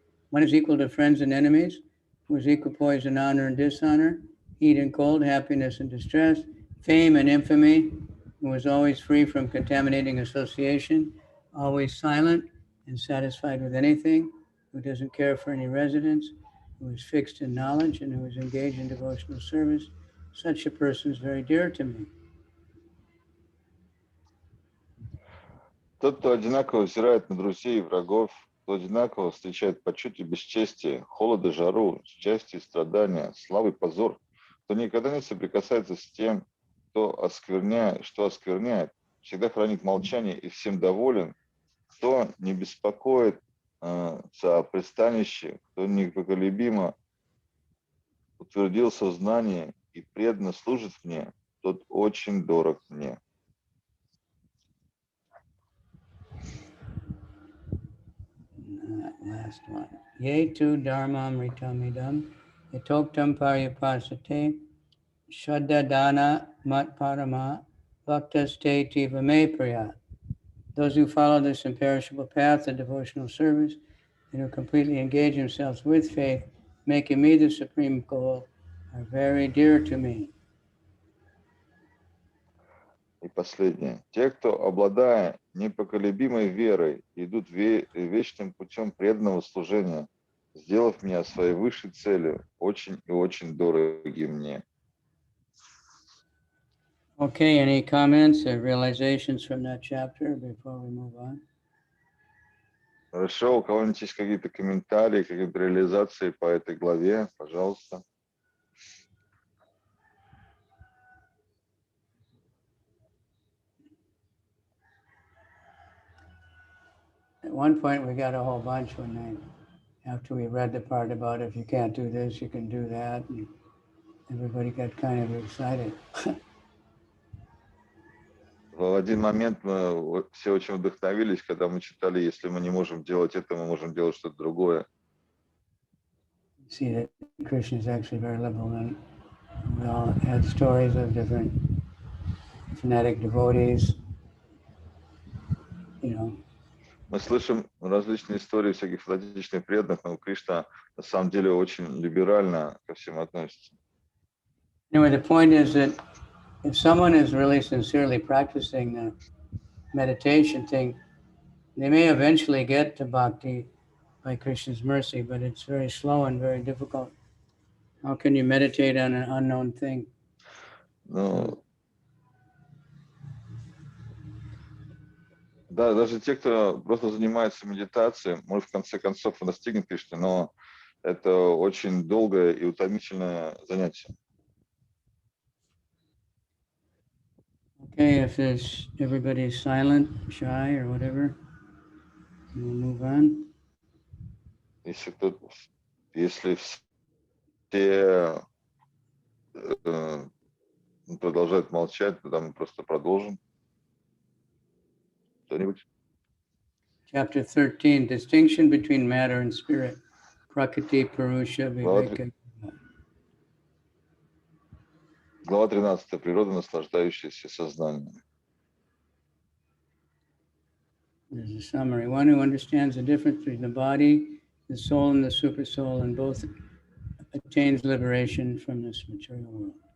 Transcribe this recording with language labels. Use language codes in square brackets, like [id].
[en] One is equal to friends and enemies, who is equipoise in honor and dishonor, heat and cold, happiness and distress, fame and infamy, who is always free from contaminating association, always silent and satisfied with anything, who doesn't care for any residence, who is fixed in knowledge and who is engaged in devotional service. Such a person is very dear to me. [ru] Тот, кто одинаково взирает на друзей и врагов, кто одинаково встречает почет и бесчестие, холод и жару, счастье и страдания, славу и позор, кто никогда не соприкасается с тем, что оскверняет, всегда хранит молчание и всем доволен, кто не беспокоится о пристанище, кто непоколебимо утвердил сознание и преданно служит мне, тот очень дорог мне. [en] Last one. [sa] Ye tu dharmam ritamidam yatoktam paryapasate Shraddha dana mat parama bhaktaste tiva me priya. [en] Those who follow this imperishable path of devotional service and who completely engage themselves with faith, making me the supreme goal, are very dear to me. [ru] И последнее. Те, кто, обладая непоколебимой верой, идут вечным путем преданного служения, сделав меня своей высшей целью, очень и очень дороги мне. [en] Okay, any comments or realizations from that chapter before we move on? [ru] Хорошо, у кого-нибудь есть какие-то комментарии, какие-то реализации по этой главе, пожалуйста. [en] At one point we got a whole bunch after we read the part about if you can't do this, you can do that, and everybody got kind of excited. [ru] В один момент мы все очень вдохновились, когда мы читали, если мы не можем делать это, мы можем делать что-то другое. [en] See that Krishna is actually very liberal, and we all had stories of different fanatic devotees, you know. [ru] Мы слышим различные истории всяких фанатичных преданных, но Кришна на самом деле очень либерально ко всем относится. [en] Anyway, the point is that if someone is really sincerely practicing the meditation thing, they may eventually get to bhakti by Krishna's mercy, but it's very slow and very difficult. How can you meditate on an unknown thing? [ru] Ну, да, даже те, кто просто занимается медитацией, может в конце концов достигнет Кришны, но это очень долгое и утомительное занятие. [en] Okay, if there's everybody's silent, shy, or whatever, we'll move on. [ru] Если все продолжают молчать, тогда мы просто продолжим. Кто-нибудь? [en] Chapter 13, distinction between matter and spirit. [sa] Prakriti, Purusha, Viveka. [ru] Глава 13. Природа, наслаждающийся, сознание. [en] There's a summary. One who understands the difference between the body, the soul, and the supersoul, and both attains liberation from this material world.